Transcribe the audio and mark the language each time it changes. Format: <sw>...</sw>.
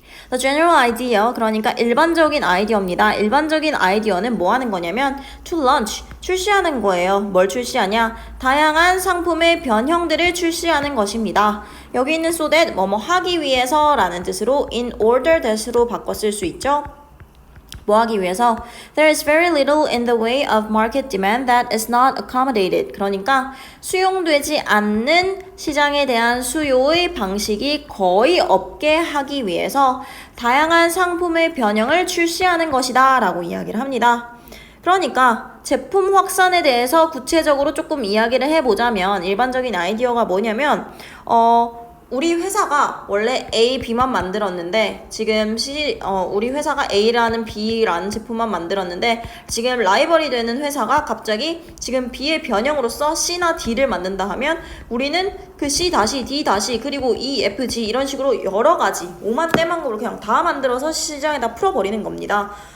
<en>The general idea,</en> <ko>그러니까 일반적인 아이디어입니다. 일반적인 아이디어는 뭐 하는 거냐면</ko> <en>to launch,</en> <ko>출시하는 거예요. 뭘 출시하냐? 다양한 상품의 변형들을 출시하는 것입니다. 여기 있는 so that, 뭐뭐 하기 위해서 라는 뜻으로 in order that으로 바꿔 쓸 수 있죠. 뭐 하기 위해서?</ko> <en>There is very little in the way of market demand that is not accommodated.</en> <ko>그러니까 수용되지 않는 시장에 대한 수요의 방식이 거의 없게 하기 위해서 다양한 상품의 변형을 출시하는 것이다 라고 이야기를 합니다. 그러니까 제품 확산에 대해서 구체적으로 조금 이야기를 해보자면 일반적인 아이디어가 뭐냐면 우리 회사가 원래 A, B만 만들었는데 지금 우리 회사가 A라는 B라는 제품만 만들었는데 지금 라이벌이 되는 회사가 갑자기 지금 B의 변형으로서 C나 D를 만든다 하면 우리는 그 C 다시 D 다시 그리고 E, F, G 이런 식으로 여러 가지 오만 떼만고로 그냥 다 만들어서 시장에다 풀어버리는 겁니다.</ko>